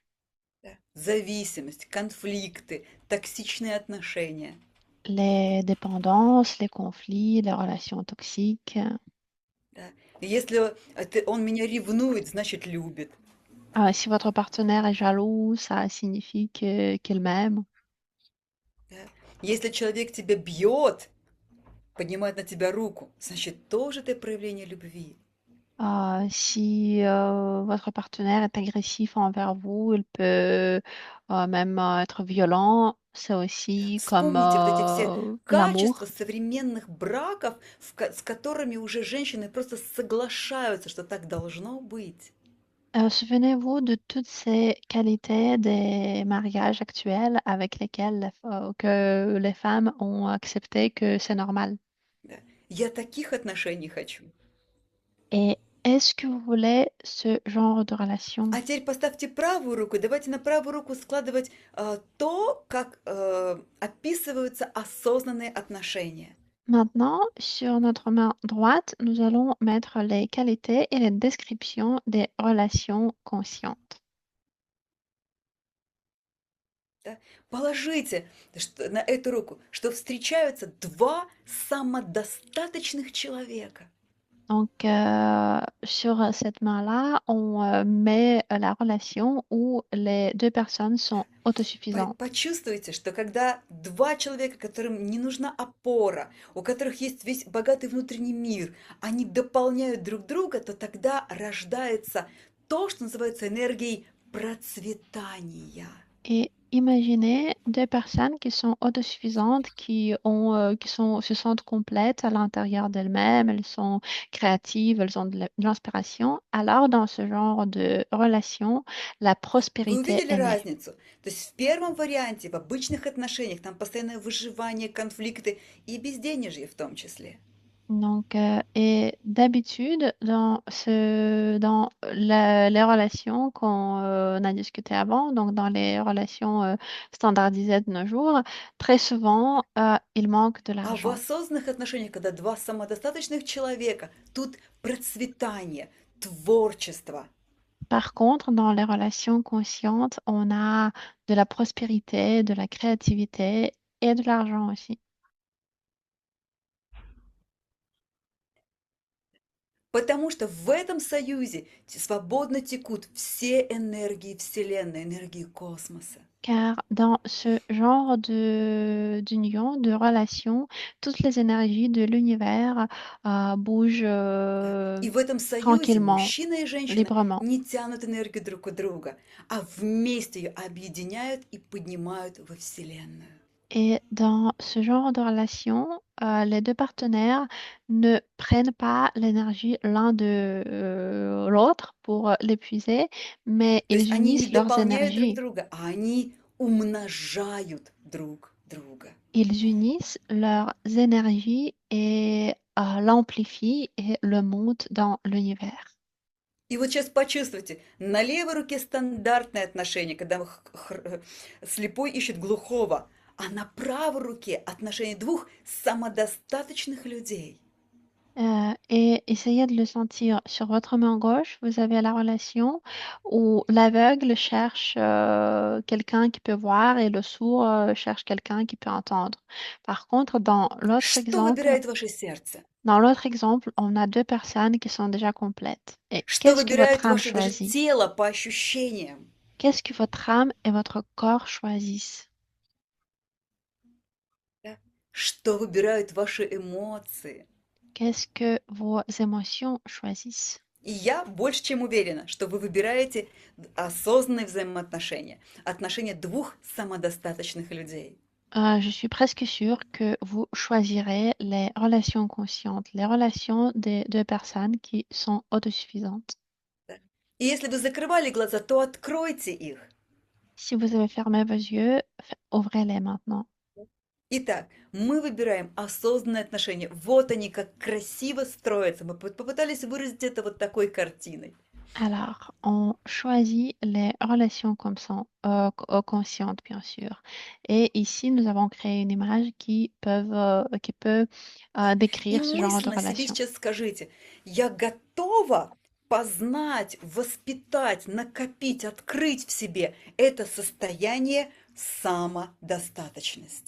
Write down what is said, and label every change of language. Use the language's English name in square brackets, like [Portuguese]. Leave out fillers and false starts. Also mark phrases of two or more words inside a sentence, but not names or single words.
[Russian] Да. Зависимость, конфликты, токсичные отношения. [French] Les dépendances, les conflits, les relations toxiques. [Russian] Да. И если он меня ревнует, значит любит. [French] Si votre partenaire est jaloux, ça signifie qu'il m'aime. [Russian] Да. Если человек тебя бьет, поднимает на тебя руку, значит тоже это проявление любви. [French] Si votre partenaire est agressif envers vous, il peut même être violent. C'est [Russian] Да. [French] aussi comme [Russian] Вспомните вот эти все качества [French] l'amour. [Russian] современных браков, с которыми уже женщины просто соглашаются, что так должно быть. [French] Souvenez-vous de toutes ces qualités des mariages actuels avec lesquels que les femmes ont accepté que c'est normal. [Russian] Да. Я таких отношений хочу. [French] Et est-ce que vous voulez ce genre de relation? [Russian] А теперь поставьте правую руку, и давайте на правую руку складывать то, как описываются осознанные отношения. [French] Maintenant, sur notre main droite, nous allons mettre les qualités et les descriptions des relations conscientes. [Russian] Да? Положите на эту руку, что встречаются два самодостаточных человека. [French] Donc, sur cette main-là, on met la relation où les deux personnes sont autosuffisantes. [Russian] Почувствуйте, что когда два человека, которым не нужна опора, у которых есть весь богатый внутренний мир, они дополняют друг друга, то тогда рождается то, что называется энергией процветания. [French] Et Imaginez deux personnes qui sont autosuffisantes, se sentent complètes à l'intérieur d'elles-mêmes, elles sont créatives, elles ont de l'inspiration. Alors, dans ce genre de relation, la [Russian] Вы [French] prospérité [Russian] увидели [French] est née. [Russian] разницу? То есть в первом варианте, в обычных отношениях, там постоянное выживание, конфликты и безденежье в том числе. [French] Donc, et d'habitude, les relations qu'on a discutées avant, donc dans les relations standardisées de nos jours, très souvent, il manque de [Russian] А в [French] l'argent. [Russian] осознанных отношениях, когда два самодостаточных человека, тут процветание, творчество. [French] Par contre, dans les relations conscientes, on a de la prospérité, de la créativité et de l'argent aussi. [Russian] Потому что в этом союзе свободно текут все энергии Вселенной, энергии космоса. [French] Car dans ce genre d'union, de relation, toutes les énergies de l'univers bougent [Russian] Да. И в этом союзе [French] tranquillement, [Russian] мужчина и женщина [French] librement. [Russian] не тянут энергию друг от друга, а вместе ее объединяют и поднимают во Вселенную. [French] Et dans ce genre de relation, les deux partenaires ne prennent pas l'énergie l'un de l'autre pour l'épuiser, mais [Russian] То есть [French] ils [Russian] они не [French] unissent leurs [Russian] дополняют друг [French] énergies. [Russian] друга, а они умножают друг друга. [French] Ils unissent leurs énergies et l'amplifient et le montent dans l'univers. [Russian] И вот сейчас почувствуйте, на левой руке стандартные отношения, когда слепой ищет глухого, а на правой руке отношения двух самодостаточных людей. [French] Et essayez de le sentir sur votre main gauche. Vous avez la relation où l'aveugle cherche quelqu'un qui peut voir et le sourd cherche quelqu'un qui peut entendre. Par contre, [Russian] Что выбирает ваше сердце? [French] dans l'autre exemple, on a deux personnes qui sont déjà complètes. Et [Russian] Что [French] qu'est-ce que votre [Russian] выбирает [French] âme [Russian] ваше даже [French] choisit? [Russian] тело по ощущениям? [French] Qu'est-ce que votre âme et votre corps choisissent? [Russian] Да? Что выбирают ваши эмоции? [French] Qu'est-ce que vos émotions choisissent? [Russian] И я больше чем уверена, что вы выбираете осознанные взаимоотношения, отношения двух самодостаточных людей. [French] Je suis presque sûre que vous choisirez les relations conscientes, les relations des deux personnes qui sont autosuffisantes. [Russian] Да. И если вы закрывали глаза, то откройте их. [French] Si vous avez fermé vos yeux, ouvrez-les maintenant. [Russian] Итак, мы выбираем осознанные отношения. Вот они как красиво строятся. Мы попытались выразить это вот такой картиной. [French] Alors, on choisit les relations comme ça, conscientes, bien sûr. Et ici, nous avons créé une image qui peut [Russian] Да. И [French] décrire ce genre de [Russian] мысленно себе [French] relation. [Russian] сейчас скажите, я готова познать, воспитать, накопить, открыть в себе это состояние самодостаточности.